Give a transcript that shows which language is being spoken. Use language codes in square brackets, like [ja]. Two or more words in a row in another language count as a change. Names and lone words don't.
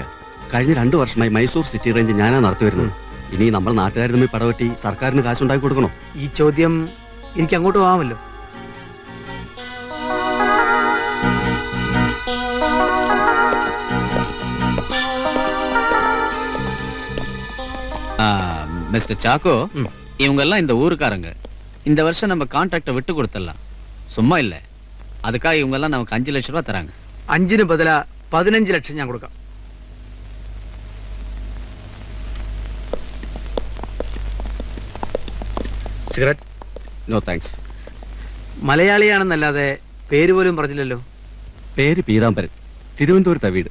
[ml] കഴിഞ്ഞ 2 വർഷമായി മൈസൂർ സിറ്റി റേഞ്ച് ഞാനാ നടത്തി വരുന്നത്. ഇനി നമ്മൾ നാട്ടുകാർ തമ്മിൽ പടവെട്ടി സർക്കാരിന് കാശുണ്ടാക്കി കൊടുക്കണോ? ഈ ചോദ്യം എനിക്ക് അങ്ങോട്ട് പോകാമല്ലോ. [ta] மிஸ்டர் சாக்கோ, இவங்க எல்லாம் இந்த ஊருக்காரங்க. இந்த வருஷம் நம்ம கான்ட்ராக்டை விட்டு கொடுத்துடலாம். சும்மா இல்ல, அதுக்காக இவங்க எல்லாம் நமக்கு [ml] 5 ലക്ഷം രൂപ [ta] തരാங்க. [ml] 5ന് ബദലാ 15 ലക്ഷം ഞാൻ കൊടുക്കാം. സിഗരറ്റ്? [en] no thanks. [ml] മലയാളിയാണെന്നല്ലാതെ പേര് പോലും പറഞ്ഞില്ലല്ലോ. പേര് പീതാംബരൻ, തിരുവനന്തപുരത്താ വീട്.